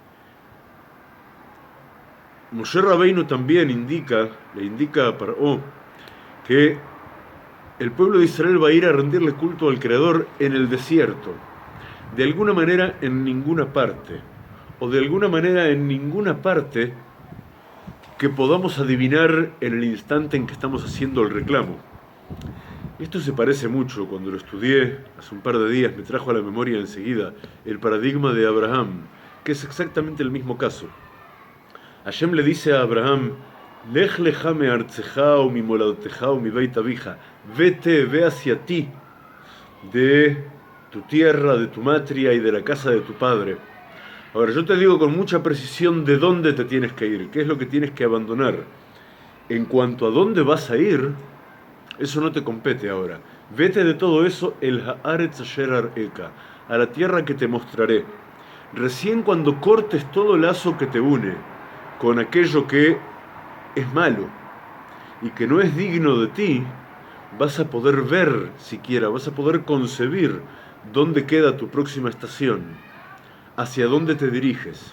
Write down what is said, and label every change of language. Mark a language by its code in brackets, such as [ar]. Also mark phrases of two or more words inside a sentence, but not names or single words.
[es] Moshe Rabbeinu también le indica a Paró que el pueblo de Israel va a ir a rendirle culto al Creador en el desierto, de alguna manera en ninguna parte, o de alguna manera en ninguna parte que podamos adivinar en el instante en que estamos haciendo el reclamo. Esto se parece mucho, cuando lo estudié hace un par de días, me trajo a la memoria enseguida el paradigma de Abraham, que es exactamente el mismo caso. Hashem le dice a Abraham: [he] לך לך מארצך וממולדתך ומבית אביך, [es] ve hacia ti de tu tierra, de tu matria y de la casa de tu padre. Ahora, yo te digo con mucha precisión de dónde te tienes que ir, qué es lo que tienes que abandonar. En cuanto a dónde vas a ir, eso no te compete ahora. Vete de todo eso, [he] אל הארץ אשר אראך, [es] a la tierra que te mostraré. Recién cuando cortes todo lazo que te une con aquello que es malo y que no es digno de ti, vas a poder ver siquiera, vas a poder concebir dónde queda tu próxima estación, hacia dónde te diriges.